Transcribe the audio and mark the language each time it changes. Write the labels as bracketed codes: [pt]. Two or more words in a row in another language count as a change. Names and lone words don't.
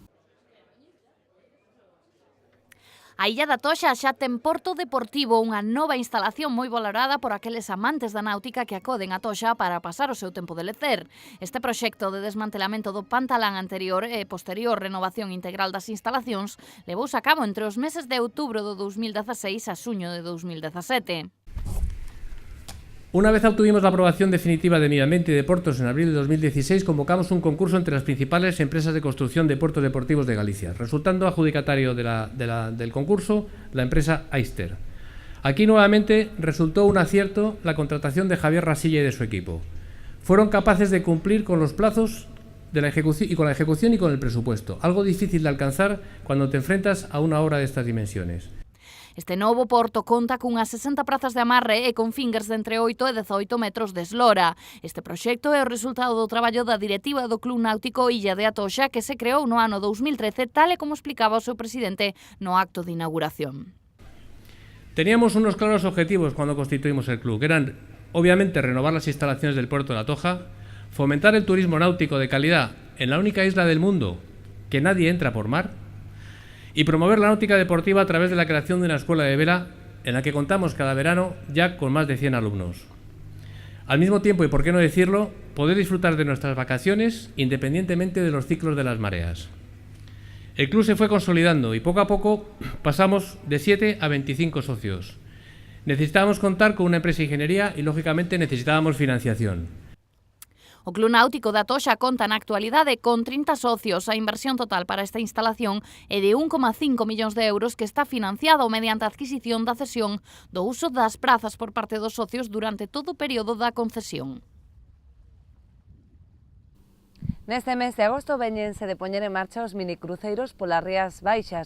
[gl] A Illa da Toxa xa ten porto deportivo, unha nova instalación moi valorada por aqueles amantes da náutica que acoden a Toxa para pasar o seu tempo de lecer. Este proxecto de desmantelamento do pantalán anterior e posterior renovación integral das instalacións levouse a cabo entre os meses de outubro do 2016 a xuño de 2017. [es] Una vez obtuvimos la aprobación definitiva de Medio Ambiente y de Portos en abril de 2016, convocamos un concurso entre las principales empresas de construcción de puertos deportivos de Galicia, resultando adjudicatario del concurso la empresa Aister. Aquí nuevamente resultó un acierto la contratación de Javier Rasilla y de su equipo. Fueron capaces de cumplir con los plazos de la ejecución y con el presupuesto, algo difícil de alcanzar cuando te enfrentas a una obra de estas dimensiones. [gl] Este novo porto conta cunhas 60 prazas de amarre e con fingers de entre 8 e 18 metros de eslora. Este proxecto é o resultado do traballo da directiva do Club Náutico Illa de Atoxa, que se creou no ano 2013, tal e como explicaba o seu presidente no acto de inauguración. [es] Teníamos unos claros objetivos cuando constituimos el club, que eran, obviamente, renovar las instalaciones del puerto de Atocha, fomentar el turismo náutico de calidad en la única isla del mundo que nadie entra por mar, y promover la náutica deportiva a través de la creación de una escuela de vela en la que contamos cada verano ya con más de 100 alumnos. Al mismo tiempo, y por qué no decirlo, poder disfrutar de nuestras vacaciones independientemente de los ciclos de las mareas. El club se fue consolidando y poco a poco pasamos de 7 a 25 socios. Necesitábamos contar con una empresa de ingeniería y, lógicamente, necesitábamos financiación. [gl] O Club Náutico da Toxa conta na actualidade con 30 socios. A inversión total para esta instalación é de 1,5 millóns de euros que está financiado mediante a adquisición da cesión do uso das prazas por parte dos socios durante todo o período da concesión. Neste mes de agosto veñense de poñer en marcha os minicruceiros polas Rías Baixas.